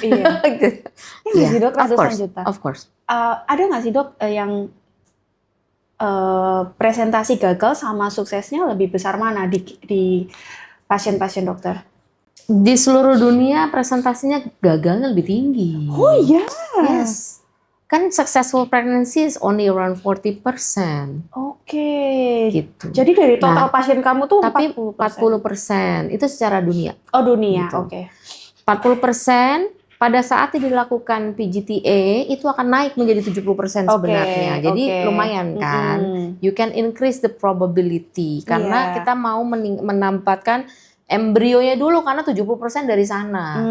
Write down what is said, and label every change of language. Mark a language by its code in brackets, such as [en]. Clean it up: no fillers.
[id] Iya. Iya sih dok, ratusan juta. [en] Of course. [id] Ada nggak sih dok yang presentasi gagal sama suksesnya lebih besar mana di pasien-pasien dokter? Di seluruh dunia presentasinya gagalnya lebih tinggi. Oh iya. [en] Yes. [id] Kan [en] successful pregnancy is only around 40%. [id] Oke. Gitu. Jadi dari total pasien kamu tuh tapi 40%. 40% itu secara dunia. Oh dunia, Gitu. oke. 40% pada saat dilakukan PGTA itu akan naik menjadi 70% sebenarnya. Jadi lumayan kan. [en] You can increase the probability [id] karena kita mau menempatkan embrionya dulu karena 70% dari sana.